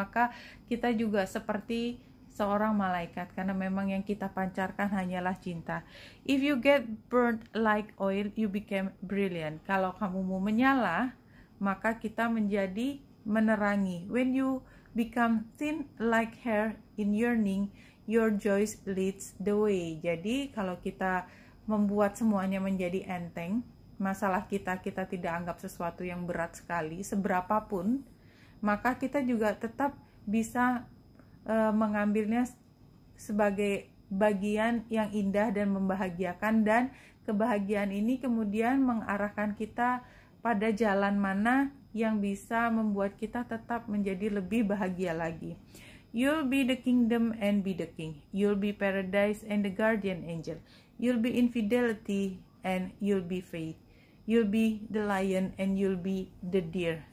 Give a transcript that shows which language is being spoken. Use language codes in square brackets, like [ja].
[id] Maka kita juga seperti seorang malaikat, karena memang yang kita pancarkan hanyalah cinta. [en] If you get burnt like oil, you become brilliant. [id] Kalau kamu mau menyala, maka kita menjadi menerangi. [en] When you become thin like hair in yearning, your joy leads the way. [id] Jadi kalau kita membuat semuanya menjadi enteng, masalah kita tidak anggap sesuatu yang berat sekali, seberapapun, maka kita juga tetap bisa mengambilnya sebagai bagian yang indah dan membahagiakan, dan kebahagiaan ini kemudian mengarahkan kita pada jalan mana yang bisa membuat kita tetap menjadi lebih bahagia lagi. [en] You'll be the kingdom and be the king. You'll be paradise and the guardian angel. You'll be infidelity and you'll be faith. You'll be the lion and you'll be the deer.